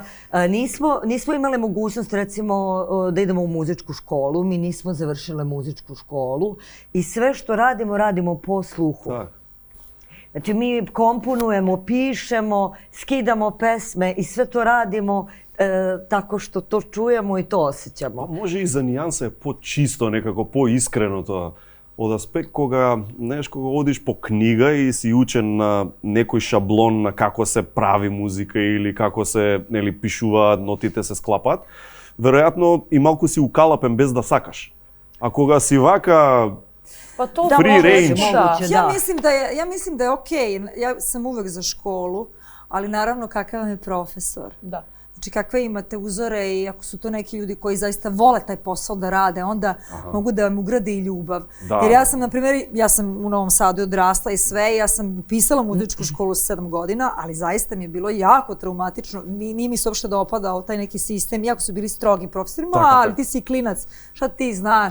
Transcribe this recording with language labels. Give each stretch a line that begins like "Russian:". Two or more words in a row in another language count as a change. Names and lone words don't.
Serbian: Nismo imali mogućnost recimo da idemo u muzičku školu, mi nismo završile muzičku školu i sve što radimo po sluhu. Znači mi komponujemo, pišemo, skidamo pesme i sve to radimo tako što to čujemo i to osjećamo.
Macedonian: Може и за нијанса е по-чисто, некако по-искрено тоа. Од аспект кога одиш по книга и си учен на некој шаблон на како се прави музика или како се пишуваат, нотите се склапат, веројатно и малку си укалапен без да сакаш. А кога си вака
English: free range.
Serbian: Ja mislim da je okej. Ja sam uvek za školu, ali naravno kakav je profesor. Da. Znači kakve imate uzore i ako su to neki ljudi koji zaista vole taj posao da rade, onda mogu da vam ugrade i ljubav. Jer ja sam, na primjer, ja sam u Novom Sadu odrasla i sve, ja sam upisala muzičku školu s 7 godina, ali zaista mi je bilo jako traumatično, nije mi se uopšte dopadao taj neki sistem, iako su bili strogi profesori, ali ti si klinac, šta ti znaš?